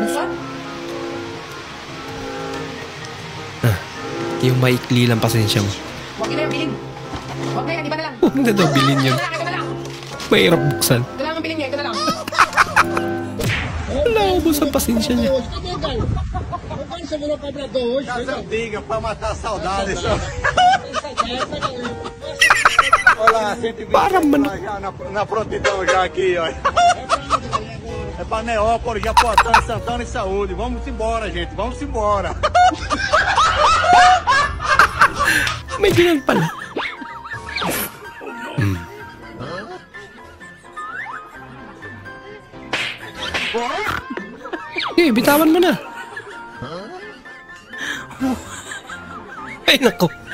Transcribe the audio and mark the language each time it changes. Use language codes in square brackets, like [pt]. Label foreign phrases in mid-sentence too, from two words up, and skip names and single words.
[tl] Yung maikli lang pasensya mo. Huwag na yung bilhin. Huwag na yan, iba na lang. Huwag na daw bilhin yun. Ito na lang. Mahirap buksan. Ito na lang ang bilhin niya, ito na lang. Wala, ubos ang pasensya niya. [pt] Diga pra matar a saudade. [tl] Parang manok. [pt] Na prontidão já aqui, ó. É pra Neópolis, Japoatã, Santana e Saúde. Vamos embora, gente. Vamos embora. [tl] May ganyan pala. Bitawan mo na. Ay, nako.